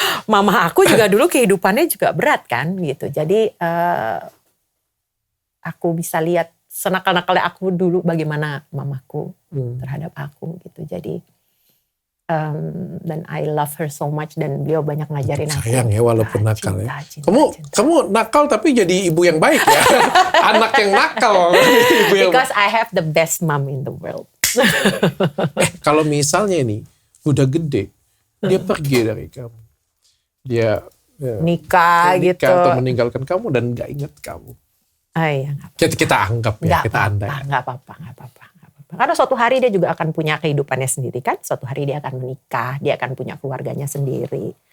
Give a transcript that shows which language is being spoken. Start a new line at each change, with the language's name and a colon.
Indonesian: Mama aku juga dulu kehidupannya juga berat kan gitu. Jadi aku bisa lihat senakal-nakalnya aku dulu bagaimana mamaku terhadap aku gitu. Jadi dan
English: I love her so much
Indonesian: dan beliau banyak ngajarin aku. Sayang ya walaupun nakal ya. Kamu nakal tapi jadi ibu yang baik ya. Anak yang nakal.
English: Because I have the best mom in the world.
Indonesian: Kalau misalnya ini udah gede, dia pergi dari kamu. Dia nikah gitu. Atau meninggalkan kamu dan gak ingat kamu. Iya, kita anggap ya, kita andai. Gak apa-apa. Karena suatu hari dia juga akan punya kehidupannya sendiri kan. Suatu hari dia akan menikah, dia akan punya keluarganya sendiri.